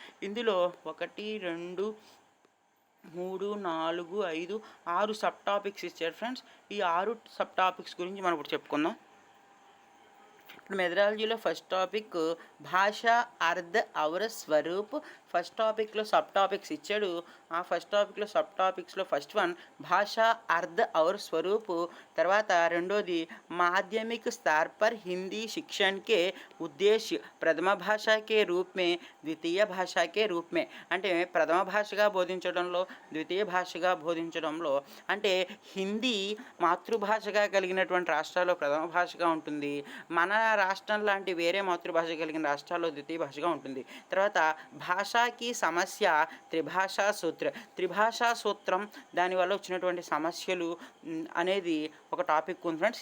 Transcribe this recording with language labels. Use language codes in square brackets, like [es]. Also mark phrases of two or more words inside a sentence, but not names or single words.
[te] ఇందులో 1 2 3 4 5 6 [en] sub topics [te] ఇచ్చారు ఫ్రెండ్స్. ఈ 6 [en] sub topics [te] గురించి మనం ఇప్పుడు చెప్పుకుందాం. ఇప్పుడు మెథడాలజీలో [en] first topic [hi] भाषा अर्थ और स्वरूप. [en] first topic-లో sub topics [te] ఇచ్చాడు. ఆ [en] first topic-లో sub topics-లో first one [hi] भाषा अर्थ और स्वरूप. [te] తర్వాత రెండోది [hi] माध्यमिक स्तर पर हिंदी शिक्षण के उद्देश्य प्रथम भाषा के रूप में द्वितीय भाषा के रूप में, [te] అంటే ప్రథమ భాషగా బోధించడంలో ద్వితీయ భాషగా బోధించడంలో, అంటే హిందీ మాతృభాషగా కలిగినటువంటి రాష్ట్రాల్లో ప్రథమ భాషగా ఉంటుంది. మన రాష్ట్రం లాంటి వేరే మాతృభాష కలిగిన రాష్ట్రాల్లో ద్వితీయ భాషగా ఉంటుంది. తర్వాత భాషాకి సమస్య త్రిభాషా సూత్రం, దానివల్ల వచ్చినటువంటి సమస్యలు అనేది ఒక టాపిక్ ఉంది ఫ్రెండ్స్.